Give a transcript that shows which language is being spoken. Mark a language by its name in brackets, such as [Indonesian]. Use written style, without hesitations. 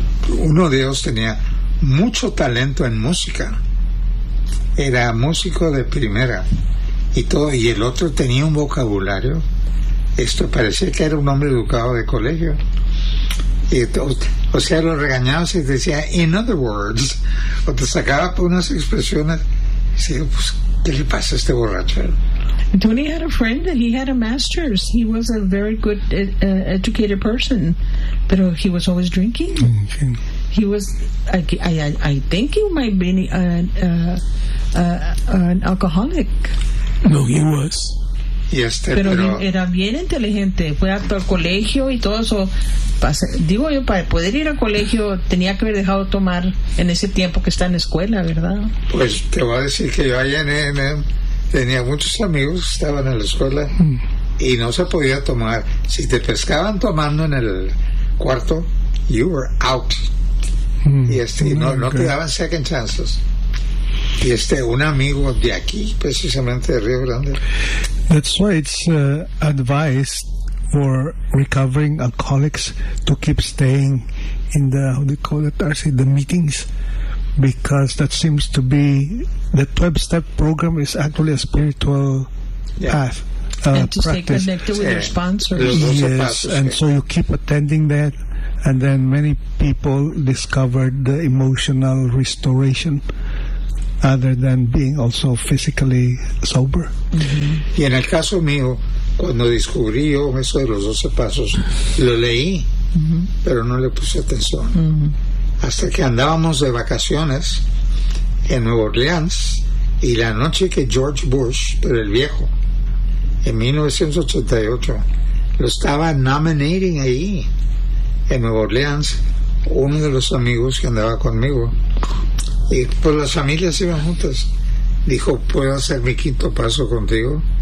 [Spanish] Uno de ellos tenía mucho talento en música, era músico de primera y todo, y el otro tenía un vocabulario, esto parecía que era un hombre educado de colegio, y o sea, lo regañaba y decía, [English] in other words, [Spanish] o te sacaba por unas expresiones, y decía, pues, ¿qué le pasa a este borracho? [English] Tony had a friend that he had a master's. He was a very good educated person, but he was always drinking. Mm-hmm. He was, I think he might be an alcoholic. No, he was. Yes, [Spanish] pero era bien inteligente. Fue hasta el colegio y todo eso. Digo yo, para poder ir al colegio tenía que haber dejado tomar en ese tiempo que está en la escuela, ¿verdad? Pues te voy a decir que yo allá en tenía muchos amigos que estaban en la escuela y no se podía tomar. Si te pescaban tomando en el cuarto, [English] you were out. [Spanish] Y este, no te daban [English] second chances. [Spanish] Y este, un amigo de aquí, precisamente de Río Grande. [English] That's why it's advised for recovering alcoholics to keep staying in the, how do you call it, RC, the meetings. Because that seems to be, the 12-step program is actually a spiritual path. And to practice. Stay connected with your sponsors. Yes, and so you keep attending that, and then many people discovered the emotional restoration. other than being also physically sober. Mm-hmm. [Spanish] Y en el caso mío, cuando descubrí yo eso de los 12 pasos, lo leí, pero no le puse atención. Hasta que andábamos de vacaciones en Nueva Orleans, y la noche que George Bush, pero el viejo, en 1988, lo estaba nominating ahí, en Nueva Orleans, uno de los amigos que andaba conmigo, y pues las familias iban juntas, dijo, ¿puedo hacer mi quinto paso contigo?